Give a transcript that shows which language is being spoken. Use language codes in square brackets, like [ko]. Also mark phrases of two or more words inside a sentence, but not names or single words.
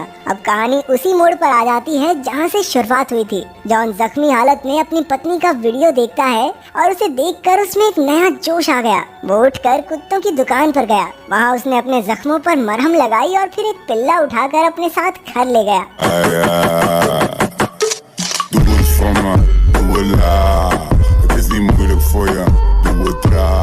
[hi] अब कहानी उसी मोड़ पर आ जाती है जहां से शुरुआत हुई थी। जॉन जख्मी हालत में अपनी पत्नी का वीडियो देखता है और उसे देखकर उसमें एक नया जोश आ गया। वो उठकर कुत्तों की दुकान पर गया। वहाँ उसने अपने जख्मों पर मरहम लगाई और फिर एक पिल्ला उठाकर अपने साथ घर ले गया। [nl] Het is niet moeilijk voor je, doe het